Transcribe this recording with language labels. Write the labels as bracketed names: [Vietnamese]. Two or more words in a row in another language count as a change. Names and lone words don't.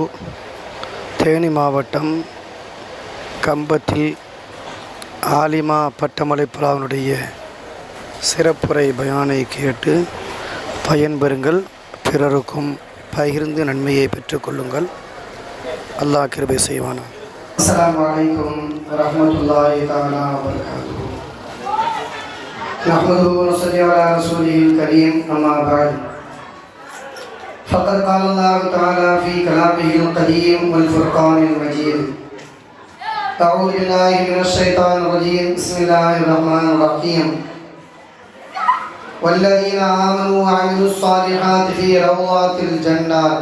[Tamil] தேனி மாவட்டம் கம்பத்தில் ஆலிமா பட்டமளிப்புலாவினுடைய சிறப்புரை பயானை கேட்டு பயன்பெறுங்கள். பிறருக்கும் பகிர்ந்து நன்மையை பெற்றுக்கொள்ளுங்கள். அல்லாஹ் கிருபை செய்வானா. [Arabic] السلام عليكم ورحمة الله تعالى وبركاته. نحمده ونصلي على رسوله الكريم. أما بعد. فقد قال الله تعالى في كلامه القديم والفرقان المجيد. أعوذ بالله من الشيطان الرجيم. بسم الله الرحمن الرحيم. والذين آمنوا وعملوا الصالحات في روضات الجنات.